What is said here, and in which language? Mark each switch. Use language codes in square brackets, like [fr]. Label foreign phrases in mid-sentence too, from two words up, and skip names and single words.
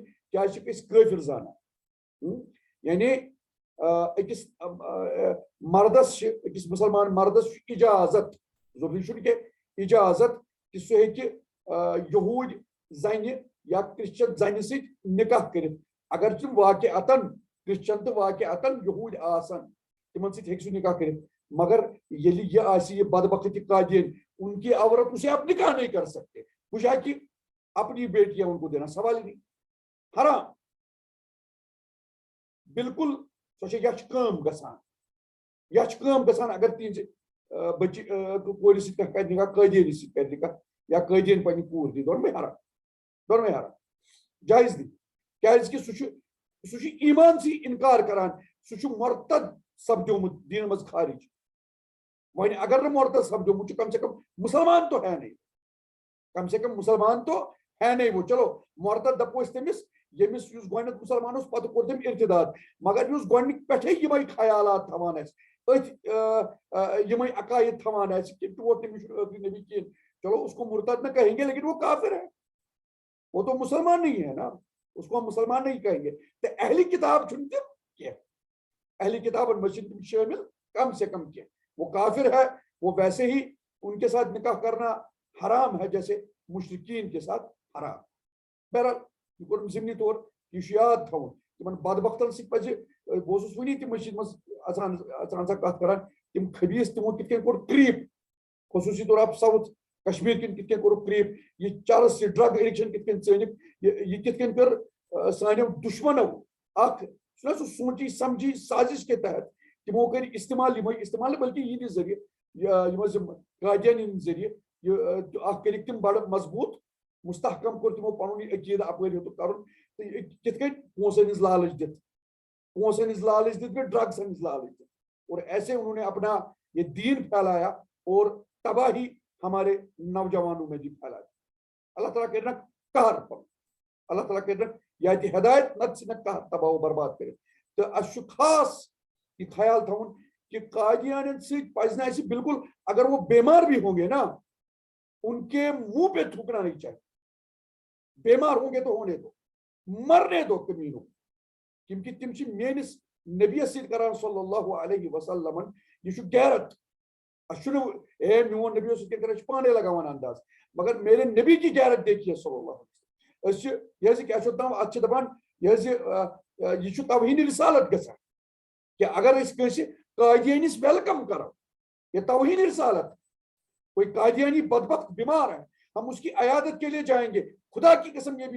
[ks] کیٛازِ چھِکھ أسۍ کٲفِر زانان یعنی أکِس مردس چھِ أکِس مُسلمان مردس چھُ اِجازت ضروٗری چھُنہٕ کینٛہہ اِجازت کہِ سُہ ہیٚکہِ یہوٗدۍ زنہِ یا کرٛسچن زنہِ سۭتۍ نکاح کٔرِتھ اگر تِم واقعاتن کرٛسچن تہٕ واقعاتن یہوٗدۍ آسن تِمن سۭتۍ ہیٚکہِ سُہ نکاح کٔرِتھ مگر ییٚلہِ یہِ آسہِ یہِ بدبخت [ur] یہ قادیٖن ان کی عورت اسے آپ نکاح نہیں کر سکتے وہ جا کہ اپنی بیٹیاں ان کو دینا سوال ہی نہیں حرام [ks] بالکل سو یہ کٲم گژھان اگر تہذ بچی کورِ سۭتۍ کَرِ نکاح قٲدیٖنہِ سۭتۍ کَرِ نکاح یا قٲدیٖن پننہِ کوٗر دی دۄنوَے حرام جایز دی کیٛازِ سُہ چھُ ایٖمانسٕے اِنکار کران سُہ چھُ مرتد سپدیومُت دیٖنہٕ منٛز خارج وۄنۍ اگر نہٕ مرتد سپدیومُت چھُ [ur] کم سے کم مسلمان تو ہے نہیں کم سے کم مسلمان تو ہے نہیں وہ چلو مرتد [ks] دپو أسۍ تٔمِس ییٚمِس یُس گۄڈنیٚتھ مسلمان اوس پتہٕ کوٚر تٔمۍ ارتداد مگر یُس گۄڈنِکۍ پٮ۪ٹھے یِمے خیالات تھاوان آسہِ أتھۍ یِمے عقاید تھاوان آسہِ کہِ ٹوٹھ تٔمِس چھُنہٕ ٲخری نبی کِہیٖنۍ [ur] چلو اس کو مرتد نہ کہیں گے لیکن وہ کافر ہے وہ تو مسلمان نہیں ہے نا اس کو ہم مسلمان نہیں کہیں گے تو [ks] اہلی کتاب چھُنہٕ تِم کینٛہہ اہلی کتابن منٛز چھِنہٕ تِم شٲمل کم سے کم کینٛہہ [ur] وہ کافر ہے وہ ویسے ہی ان کے ساتھ نکاح کرنا حرام ہے جیسے مشرکین کے ساتھ حرام [ks] بہرحال یہ کوٚرُم ضمنی طور یہ چھُ یاد تھاوُن تِمن بدبختن سۭتۍ پزِ بہٕ اوسُس وٕنی تہِ مسجد منٛز اژان سا کتھ کران تِم خبیٖث تِمو کِتھ کٔنۍ کوٚر کریٖپ خصوٗصی طور آف ساوُتھ کشمیٖر کِنۍ کِتھ کٔنۍ کوٚرُکھ کریٖپ یہ چرس یہ ڈرگ ایڈکشن کِتھ کٔنۍ ژٲنِکھ یہ کِتھ کٔنۍ کٔر سانیو دُشمنو اکھ چھُنہ سُہ سوٗنچی سمجھی [ur] سازش کے تحت [ks] تِمو کٔرۍ استعمال یِمے استعمال بلکہ یِہنٛدِ ذٔریعہٕ یِم ٲسۍ قٲدیٖن ہٕنٛدِ ذٔریعہٕ یہِ اکھ کٔرِکھ تِم بڑٕ مضبوٗط مستحکم کوٚر تِمو پنُن یہِ عقیٖدٕ اپٲرۍ ہیوٚتُکھ کرُن تہٕ کِتھ کٔنۍ پونٛسن ہٕنٛز لالچ دِتھ بیٚیہِ ڈرگسن ہٕنٛز لالچ دِتھ [ur] اور ایسے انہوں نے اپنا یہ دین پھیلایا اور تباہی ہمارے نوجوانوں میں بھی پھیلا [ks] دی اللہ تعالیٰ کرنا قہر پن اللہ تعالیٰ کرنا یا تہِ ہدایت نتہٕ ژھٕنکھ قہر تباہ و برباد کٔرِتھ تہٕ اَسہِ چھُ خاص یہ خیال تھاوُن کہ قادیانین سۭتۍ پزِ نہٕ اَسہِ بالکل [ur] اگر وہ بیمار بھی ہوں گے نا ان کے منہ پہ تھوکنا نہیں چاہیے بیمار ہوں گے تو ہونے دو مرنے دو کمینوں کیونکہ [ks] تم چھِ میٲنِس نبیس سۭتۍ کران صلی اللہ علیہ وسلم یہ چھُ غیرت اَسہِ چھُنہٕ اے میون نبی اوس یِتھ کٔنۍ أسۍ چھِ پانے لگاوان انداز [ur] مگر میرے نبی کی غیرت دیکھیے [ks] صلی اللہ علیہ وسلم أسۍ چھِ یہِ حظ کیٛاہ چھُ دپان اتھ چھِ دپان یہِ چھُ توہیٖنِ رسالت گژھان کہ اگر أسۍ کٲنٛسہِ قادیٲنِس ویلکم کرو یہ توہیٖنِ رسالت [ur] کوئی قادیانی بدبخت بیمار ہے ہم اس کی عیادت کے لیے جائیں گے خدا کی قسم یہ بھی